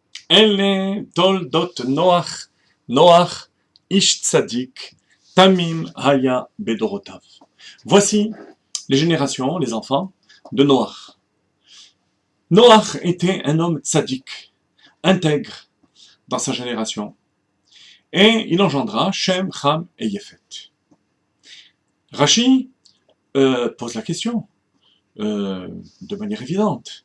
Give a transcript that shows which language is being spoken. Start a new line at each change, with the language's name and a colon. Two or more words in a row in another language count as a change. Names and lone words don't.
Hebrew: אלה תולדות נח, נח איש צדיק, תמים היה בדורותיו.
French: Voici les générations, les enfants de Noach. Noach était un homme tzaddik, intègre dans sa génération, et il engendra Shem, Ham et Yefet. Rashi pose la question de manière évidente.